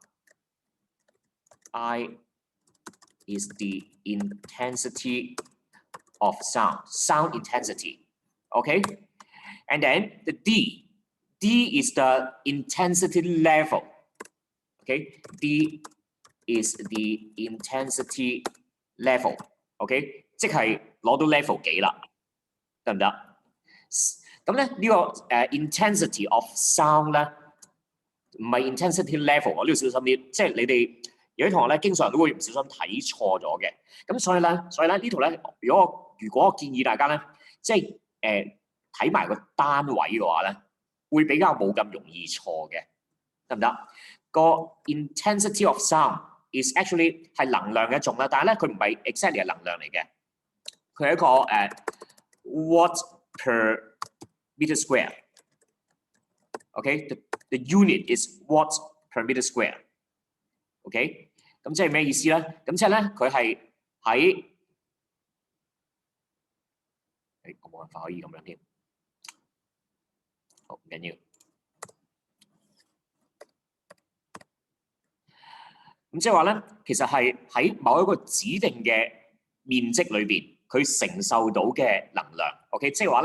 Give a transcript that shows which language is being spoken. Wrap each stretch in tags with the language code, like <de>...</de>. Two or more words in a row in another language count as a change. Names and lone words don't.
<en>I is the intensity of sound intensity, okay? And then the D is the intensity level. Okay, D is the intensity level.</en> <yue>Okay， 即係攞到 level 幾啦，得唔得？咁咧呢個</yue> <en>intensity of sound</en> <yue>咧，唔係</yue> <en>intensity level，</en> <yue>我呢度小心啲，即係你哋有啲同學咧，經常都會唔小心睇錯咗嘅。咁所以咧呢度咧，如果我建議大家咧，即係睇埋個單位嘅話咧。會比較冇咁容易錯嘅，得唔得？個</yue> <en>intensity of sound is actually</en> <yue>係能量嘅一種啦，但係咧佢唔係 exactly 係能量嚟嘅，佢係一個</yue> <en>watt per meter square。 OK， the unit is watt per meter square。</en> <yue>OK， 咁即係咩意思咧？咁即係咧，佢係喺我冇辦法可以咁樣添。好，唔緊要。咁即係話咧，其實係喺某一個指定嘅面積裏邊，佢承受到嘅能量。OK， 即係話</yue>